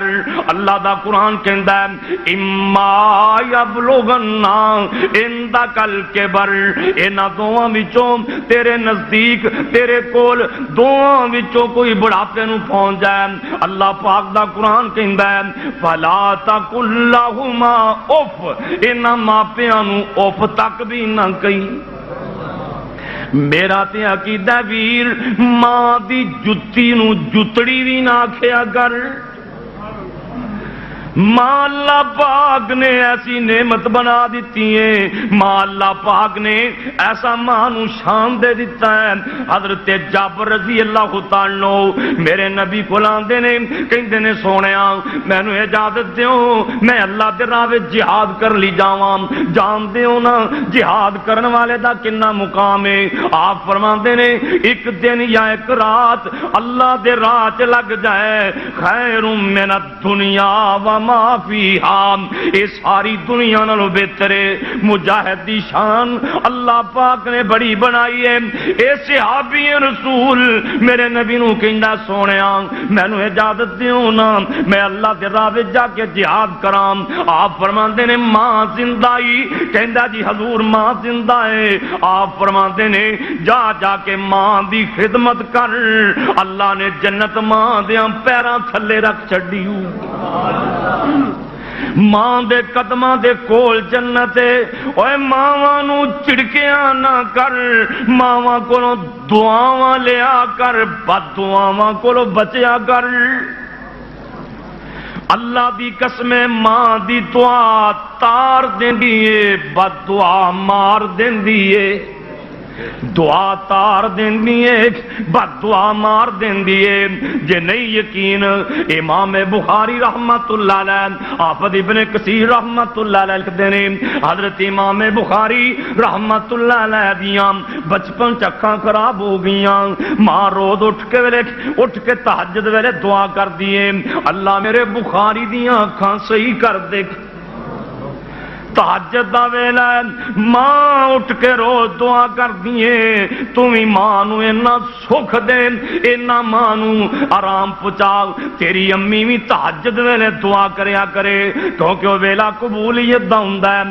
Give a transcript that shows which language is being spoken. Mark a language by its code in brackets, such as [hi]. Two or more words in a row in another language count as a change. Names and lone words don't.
[pa] اللہ دا قرآن کہندا ہے [ar] اما یبلغن عندک الکبر, [pa] انہاں دوواں وچوں تیرے نزدیک تیرے کول دوواں وچوں کوئی بڑھاپے نو پہنچ جائے. اللہ پاک دا قرآن کہندا ہے [ar] فلا تقل لہما اف, [pa] انہاں ماپیاں نو اف تک بھی نہ کہیں. میرا تے عقیدہ ویر ماں دی جتی نو جتڑی بھی نہ آکھیا کر. ماں اللہ پاک نے ایسی نعمت بنا دیتی ہے, ماں اللہ پاک نے ایسا ماں نو شان دے دیتا ہے. حضرت جابر [ar] رضی اللہ تعالی عنہ [pa] میرے نبی کو لاندے نے کہندے نے سونیا مینوں اجازت دیو میں اللہ دے راہ وچ جہاد کر لی جاواں. جان دیو نا جہاد کرن والے دا کنا مقام ہے. آپ فرماندے نے ایک دن یا ایک رات اللہ دے راہ چ لگ جائے [ar] خیر من الدنیا و ما فیہا، [pa] اے ساری دنیا نالوں بہتر ہے۔ مجاہد دی شان اللہ پاک نے بڑی بنائی ہے۔ اے صحابی رسول میرے نبی نو کہندا سونیا مینوں اجازت دیو نا میں اللہ دے راہ وچ جا کے جہاد کراں۔ آپ فرماندے نے ماں زندہ ہی؟ کہندا جی حضور ماں زندہ ہے۔ آپ فرماندے نے جا جا کے ماں دی خدمت کر، اللہ نے جنت ماں دیاں پیراں تھلے رکھ چھڈی۔ ماں دے قدماں دے کول جنت ہے۔ اوے ماواں نو چڑکیاں نہ کر، ماواں کولوں دعاواں لیا کر، بد دعاواں کولوں بچیا کر۔ اللہ دی قسم ماں دی دعا تار دیندی ہے، بد دعا مار دیندی ہے۔ دعا تار دیندی ہے، بد دعا مار دیندی ہے۔ جے نہیں یقین امام بخاری [ar] رحمت اللہ علیہ، [pa] حافظ ابن کثیر [ar] رحمت اللہ علیہ [pa] لکھتے ہیں حضرت امام بخاری [ar] رحمت اللہ علیہ [pa] دیاں بچپن چکھاں خراب ہو گئیاں، ماں روز اٹھ کے تہجد ویلے دعا کر دیے اللہ میرے بخاری دیاں اکھاں صحیح کر دے۔ تہجد دا ویلا ماں اٹھ کے روز دعا کر دیے تمہیں ماں نو اینا سکھ دے، اینا ماں نو آرام پہنچا۔ تیری امی بھی تہجد ویلے دعا کریا کرے کیونکہ وہ ویلا قبولیت دا ہوندا ہے۔